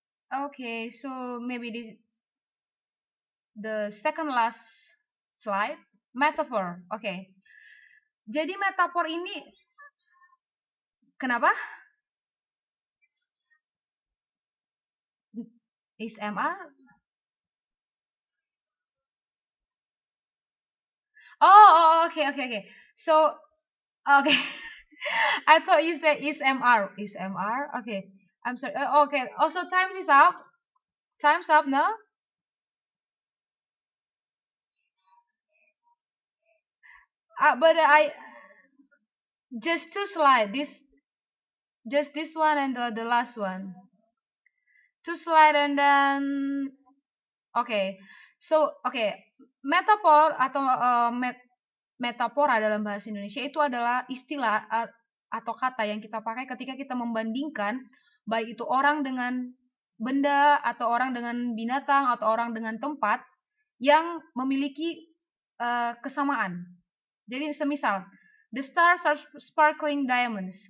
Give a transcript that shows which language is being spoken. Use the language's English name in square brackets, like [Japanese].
[English] Okay, so maybe the second last slide, metaphor. [Indonesian] Oke. Jadi metafor ini kenapa? [English] Is MR? Oh, okay. So, okay. I thought you said is MR. Is MR? Okay. I'm sorry. Okay. Also, times is up. Time's up now. But I just two slide. Just this one and the last one. Two slide and then okay. So okay. [Indonesian] Metaphor atau metafora dalam bahasa Indonesia itu adalah istilah atau kata yang kita pakai ketika kita membandingkan baik itu orang dengan benda atau orang dengan binatang atau orang dengan tempat yang memiliki kesamaan. Jadi semisal the stars are sparkling diamonds.